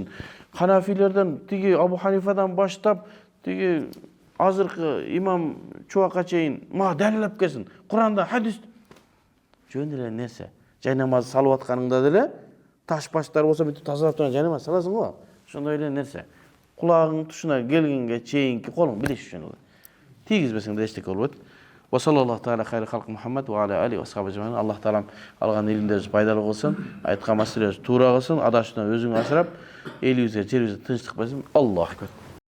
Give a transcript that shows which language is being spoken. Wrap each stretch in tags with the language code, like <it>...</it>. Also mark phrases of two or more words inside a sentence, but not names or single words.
<ky>Ханафилерден тиги Абу Ханифадан баштап тиги азыркы имам Чубакка чейин мага далилдеп келсин. Куранда хадис жөн эле нерсе. Жай намаз салып атканыңда деле таш баштар болсо бүтүп тазалап турган жай намаз саласың го. Ошондой эле нерсе. Кулагың тушуна келгенге чейинки колуң билиш үчүн. Тийгизбесең да эчтеке болбойт.</ky> <ar>وصلى الله تعالى خير خلقه محمد وعلى آله وأصحابه أجمعين.</ar> <ky>Аллах таалам алган илимдерибиз пайдалуу кылсын, айткан маселебиз туура кылсын, адашуудан өзүң асырап, элибизге, жерибизге тынчтык берсин.</ky> <ar>الله أكبر.</ar>